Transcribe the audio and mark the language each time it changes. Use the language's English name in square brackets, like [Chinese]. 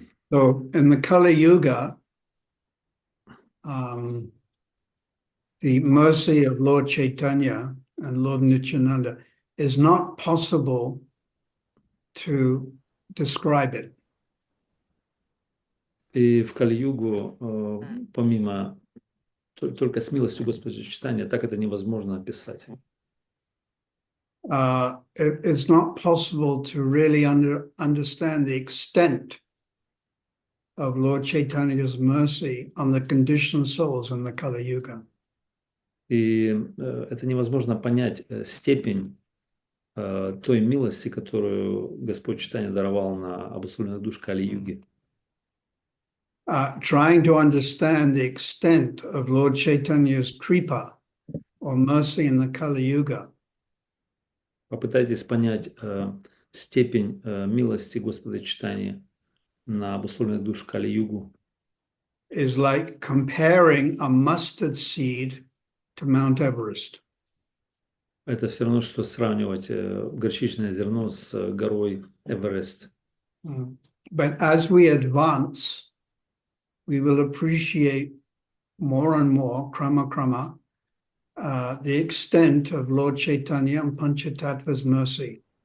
[English] So in the Kali Yuga, the mercy of Lord Chaitanya and Lord Nityananda is not possible to describe it. [Russian] И в Кали-югу, помимо только с милостью Господа Читания, так это невозможно описать. [English] It's not possible to really understand the extent of Lord Chaitanya's mercy on the conditioned souls in the Kali Yuga. [Russian] И это невозможно понять степень той милости, которую Господь Читания даровал на обусловленных душ Кали-юги. [English] Trying to understand the extent of Lord Chaitanya's kripa or mercy in the Kali Yuga. [Russian] Попытайтесь понять степень милости Господа Читания на обусловленных душ Кали-югу. [English] Is like comparing a mustard seed to Mount Everest. [Russian] Это все равно, что сравнивать горчичное зерно с горой Эверест. [English] But as we advance, we will appreciate more and more, krama, the extent of Lord Chaitanya and Panchatattva's mercy.